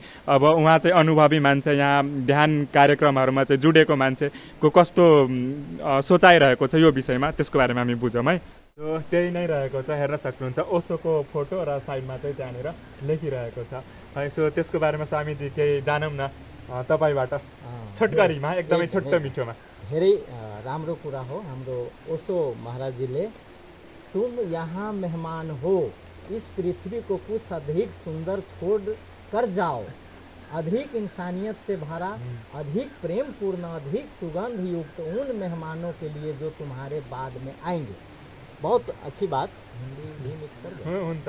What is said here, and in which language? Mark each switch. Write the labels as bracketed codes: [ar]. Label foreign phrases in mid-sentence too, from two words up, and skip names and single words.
[ne] अब उहाँ चाहिँ अनुभवी मान्छे, यहाँ ध्यान कार्यक्रमहरूमा चाहिँ जुडेको मान्छेको कस्तो सोचाइरहेको छ यो विषयमा, त्यसको बारेमा हामी बुझौँ है। सो त्यही नै रहेको छ, हेर्न सक्नुहुन्छ ओसोको फोटो र साइडमा चाहिँ त्यहाँनिर लेखिरहेको छ है। सो त्यसको बारेमा स्वामीजी केही जानौँ न तपाईँबाट, छोटकरीमा, एकदमै छोटो मिठोमा। धेरै राम्रो कुरा हो। हाम्रो ओशो महाराजजीले [hi] तुम यहाँ मेहमान हो, इस पृथ्वी को कुछ अधिक सुंदर छोड़ कर जाओ, अधिक इंसानियत से भरा, अधिक प्रेम पूर्ण, अधिक सुगंध युक्त उन मेहमानों के लिए जो तुम्हारे बाद में आएंगे। बहुत अच्छी बात, हिंदी भी मिक्स कर दो।